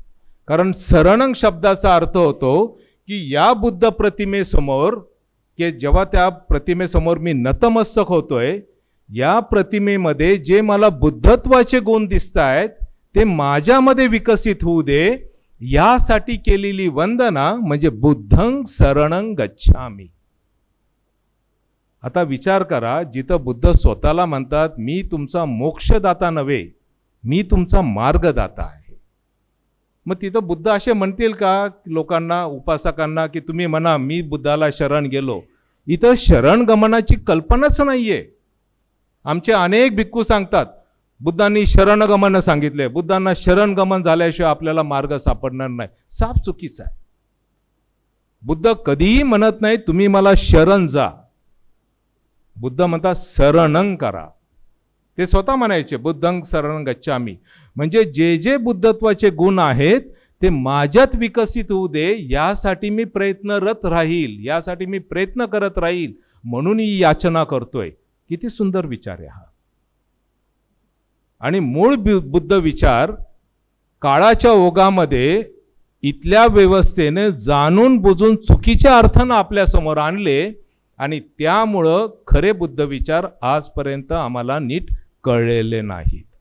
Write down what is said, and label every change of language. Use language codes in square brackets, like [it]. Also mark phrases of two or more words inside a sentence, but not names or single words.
[mr] कारण शरणं शब्दाचा अर्थ होतो की या बुद्ध प्रतिमेसमोर, की जेव्हा त्या प्रतिमेसमोर मी नतमस्तक होतोय, या प्रतिमेमध्ये जे मला बुद्धत्वाचे गुण दिसत आहेत ते माझ्यामध्ये विकसित होऊ दे, यासाठी केलेली वंदना म्हणजे [pi] बुद्धं शरणं गच्छामि. [mr] आता विचार करा, जिथं बुद्ध स्वतःला म्हणतात मी तुमचा मोक्षदाता नव्हे, मी तुमचा मार्गदाता आहे. मग तिथं बुद्ध असे म्हणतील का लोकांना, उपासकांना, की तुम्ही म्हणा मी बुद्धाला शरण गेलो. इथं शरण गमनाची कल्पनाच नाहीये. आमचे अनेक भिक्खू सांगतात बुद्धांनी शरणगमन सांगितले, बुद्धांना शरणगमन झाल्याशिवाय आपल्याला मार्ग सापडणार नाही. साफ चुकीचा आहे. बुद्ध कधीही म्हणत नाही तुम्ही मला शरण जा. बुद्ध म्हणतात शरणं करा. ते स्वतः म्हणायचे [pi] बुद्धं शरणं गच्छामि, [mr] म्हणजे जे जे बुद्धत्वाचे गुण आहेत ते माझ्यात विकसित होऊ दे, यासाठी मी प्रयत्नरत राहील, यासाठी मी प्रयत्न करत राहील, म्हणून ही याचना करतोय. किती सुंदर विचार आहे हा. आणि मूळ बुद्ध विचार काळाच्या ओघामध्ये इथल्या व्यवस्थेने जाणून बुजून चुकीच्या अर्थानं आपल्या समोर आणले आणि त्यामुळं खरे बुद्ध विचार आजपर्यंत आम्हाला नीट कळलेले नाहीत.